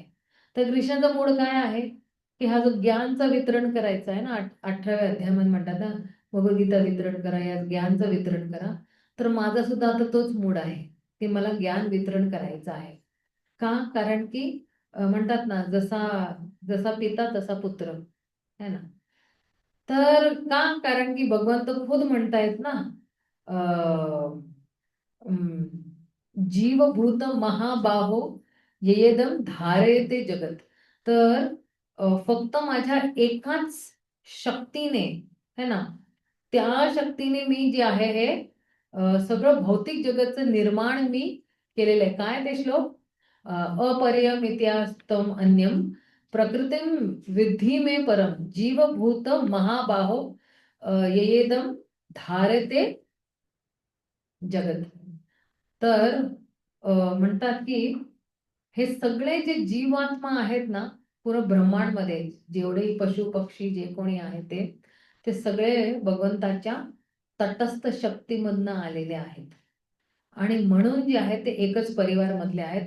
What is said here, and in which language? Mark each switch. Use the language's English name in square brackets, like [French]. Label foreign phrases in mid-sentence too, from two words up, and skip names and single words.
[Marathi] तर कृष्णाचा मूड काय आहे की हा जो ज्ञानचं वितरण करायचा आहे ना, 18व्या अध्यायामध्ये म्हणतात ना, भगवद्गीता वितरण करा, या ज्ञानचं वितरण करा. तर माझा सुद्धा आता तोच मूड आहे की मला ज्ञान वितरण करायचं आहे. का? कारण की म्हणतात ना, जसा जसा पिता तसा पुत्र, [Hindi] है ना. [Marathi] तर का? कारण की भगवंत खुद म्हणतायत ना, [Sanskrit] जीवभूत महाबाहो येदम धारयते जगत. [Marathi] तर फक्त माझ्या एकाच शक्तीने, [Hindi] है ना, [Marathi] त्या शक्तीने मी जे आहे हे सगळं भौतिक जगतचं निर्माण मी केलेलं आहे. काय ते श्लोक? [Sanskrit] अपरियमित्यास्तम अन्यम प्रकृतिम विद्धी मे परम जीवभूत महाबाहो येदम धारते जगत. [Marathi] तर म्हणतात की हे सगळे जे जीवात्मा आहेत ना, पूर्ण ब्रह्मांडमध्ये जेवढे पशु पक्षी जे कोणी आहे ते सगळे भगवंताच्या तटस्थ शक्तीमधनं आलेले आहेत. आणि म्हणून जे आहे ते एकच परिवार मधले आहेत.